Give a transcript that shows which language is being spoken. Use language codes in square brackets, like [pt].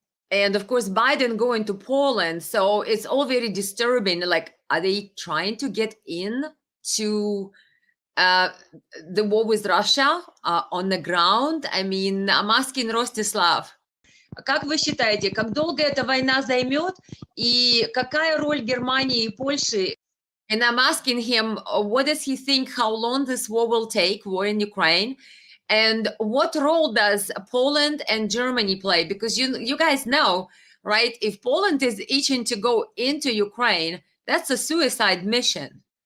[en] And of course, Biden going to Poland. So it's all very disturbing. Like, are they trying to get in to the war with Russia on the ground? I mean, I'm asking Rostislav. [ru] Как вы считаете, как долго эта война займет и какая роль Германии и Польши? [en] And I'm asking him, what does he think, how long this war will take, war in Ukraine? And what role does Poland and Germany play? Because you guys know, right? If Poland is itching to go into Ukraine, that's a suicide mission.